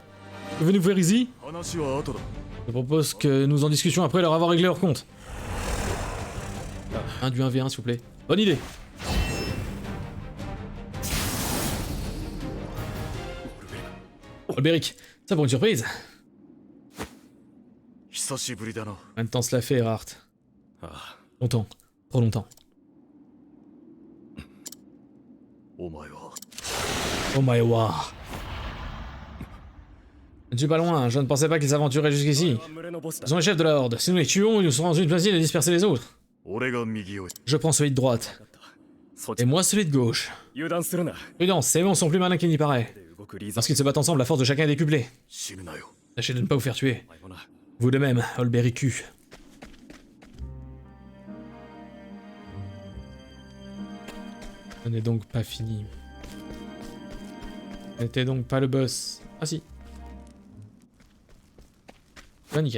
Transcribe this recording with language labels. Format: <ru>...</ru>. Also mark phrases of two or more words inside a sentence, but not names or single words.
<fr>Venez vous faire ici. Je propose que nous en discussions après leur avoir réglé leur compte. Un du 1v1 s'il vous plaît. Bonne idée. Olberic, ça pour une surprise.</fr> <ja>久しぶりだな。</ja> <fr>Combien de temps cela fait, Erhardt?</fr> <ja>ああ、</ja> <fr>Longtemps. Trop longtemps.</fr> <ja>お前は</ja> <en>Oh my wow.</en> <fr>Je ne suis pas loin, je ne pensais pas qu'ils s'aventuraient jusqu'ici.</fr> <ja>群れのボスだ。</ja> <fr>Ils sont les chefs de l'ordre. Si nous les tuons, ils nous seront ensuite facile de disperser les autres.</fr> <ja>俺が右を。</ja> <fr>Je prends celui de droite.</fr> <ja>そっ</ja> <fr>Et</fr> <ja>ち</ja> <fr>moi celui de gauche.</fr> <ja>油断するな。</ja> <fr>Prudence, ces monstres sont plus malins qu'il n'y paraît.</fr> <ja>動くリーザー</ja> <fr>Lorsqu'ils se battent ensemble, la force de chacun est décuplée.</fr> <ja>死ぬなよ。</ja> <fr>Tâchez de ne pas vous faire tuer.</fr> <ja>お前もな。</ja> <fr>Vous de même, Olbericu. Ce n'est donc pas fini. Ce n'était donc pas le boss. Ah si. Ah, nickel.</fr>